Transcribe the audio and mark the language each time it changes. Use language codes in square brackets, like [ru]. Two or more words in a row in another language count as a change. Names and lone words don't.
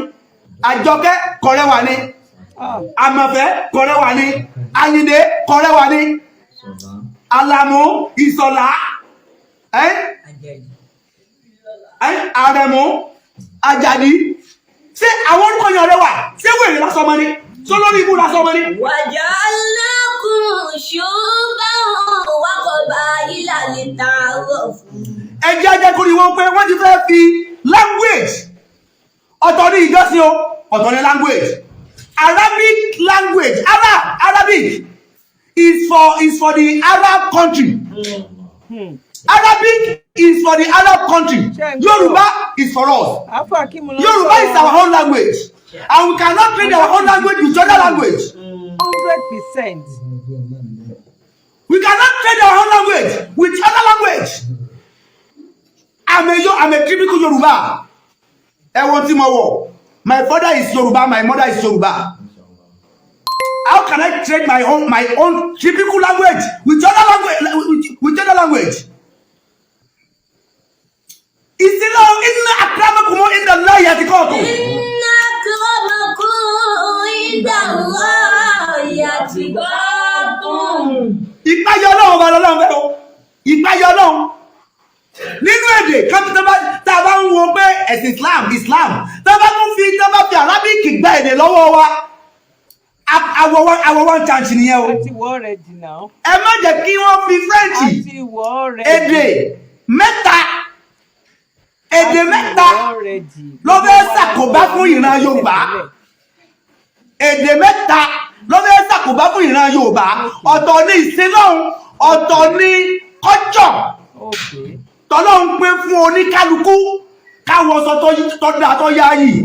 [yo] Àjọkẹ́ kò rẹwà ni. Àmọ̀fẹ́ kò rẹwà ni. Àyìndé kò rẹwà ni. Àlàmú Ìṣọ̀lá Àrẹ̀mú Àjàdí ṣé àwọn orúkọ yẹn rẹwà ṣé wèrè lásán mọ́ ni lórí ibú lásán mọ́ ni. [ar] وجعلناكم شعوبا وقبائل لتعارفوا. [yo] ẹ jẹ́ ajẹ́ kórìí wọn pé wọ́n ti fẹ́ fi language ọ̀tọ̀ ní ìjọsìn o ọ̀tọ̀ ní language [en] Arabic language Arabic is for the Arab country. Arabic is for the Arab country. Yoruba is for us. Yoruba is our own language. And we cannot trade our own language with other language. 100%. We cannot trade our own language with other language. I'm a typical Yoruba. My father is Yoruba, my mother is Yoruba. How can I trade my own typical language with other language? [ar] إن أكرمكم عند الله أتقاكم. إن أكرمكم عند الله أتقاكم. [yo] Ìpáyọ̀ Ọlọ́run bá lọ́lọ́run fẹ́ o. Ìpáyọ̀ Ọlọ́run. Nínú èdè tá a bá ń wo pé ẹ̀sìn Islam tá a bá fi Arabic gba èdè lọ́wọ́ wa àwọ̀ [en] one chance [yo] nìyẹn o. àti wọ́ [en] already now. [yo] ẹ má jẹ́ kí wọ́n fi French àti wọ́ already. èdè mẹ́ta ló fẹ́ ṣàkóbá fún ìran Yorùbá. èdè mẹ́ta ló fẹ́ ṣàkóbá fún ìran Yorùbá. ọ̀tọ̀ ni ìsinlọ́hún, ọ̀tọ̀ ni kọ́jọ̀ tọ́lọ́hún pé fún oníkálukú káwọn sọ tó dáa tó yá yìí.